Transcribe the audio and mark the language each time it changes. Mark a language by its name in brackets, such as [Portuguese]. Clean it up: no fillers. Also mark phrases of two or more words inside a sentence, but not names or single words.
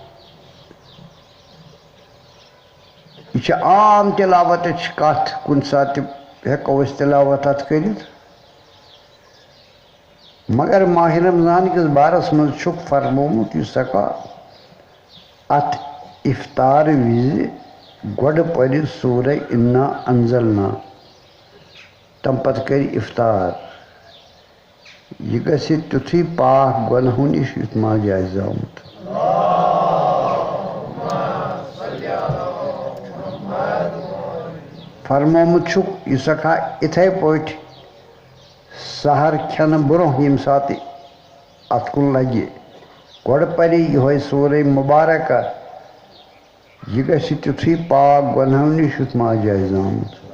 [Kashmiri] یہِ چھِ عام تِلاوتٕچ کتھ کُنہِ ساتہٕ تہِ ہٮ۪کو أسۍ تِلاوت اَتھ کٔرِتھ مگر ماہِ رمضان کِس بارس منٛز چھُکھ فرمومُت یُس ہٮ۪کا اَتھ اِفطار وِزِ گۄڈٕ پرِ سورہ اِنا انزلنا تَمہِ پتہٕ کَرِ اِفطار یہِ گژھِ تیُتھُے پاک گۄنہو نِش یُتھ ماجہِ آسہِ زامُت فرمومُت چھُکھ یُس ہٮ۪کا یِتھَے پٲٹھۍ سحر کھٮ۪نہٕ برٛونٛہہ ییٚمہِ ساتہٕ اَتھ کُن لگہِ گۄڈٕ پرِ یِہوٚے سورہ مبارکہ یہِ گژھِ تیُتھُے پاک گۄنہو نِش یُتھ ماجہِ آسہِ زامُت